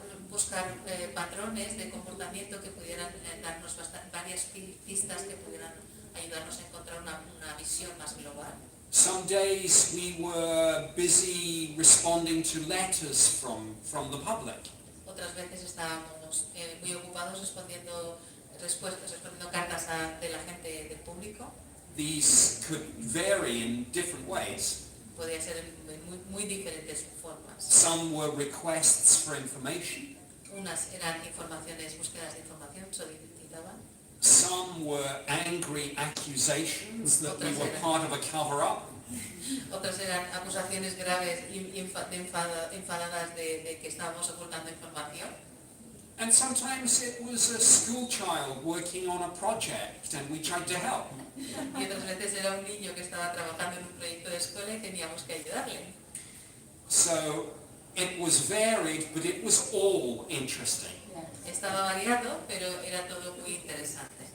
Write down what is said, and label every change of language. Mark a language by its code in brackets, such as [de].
[es] Buscar patrones de comportamiento que pudieran darnos varias pistas que pudieran ayudarnos a encontrar una visión más global. [en] Some days we were busy responding to letters from the public. [es] Otras veces estábamos muy ocupados respondiendo cartas de la gente del público. [en] These could vary in different ways. [es] Podía ser en muy diferentes formas. [en] Some were requests for information. [es] Unas eran informaciones, búsquedas de información, solicitaban. [en] Some were angry accusations that we were part of a cover-up. [es] Otras eran acusaciones graves enfadadas de que estábamos ocultando información. [en] And sometimes it was a school child working on a project and we tried to help. [es] Y otras veces era un niño que estaba trabajando en un proyecto de escuela y teníamos que ayudarle. [en] So it was varied, but it was all interesting. [es] Estaba variado, pero era todo muy interesante.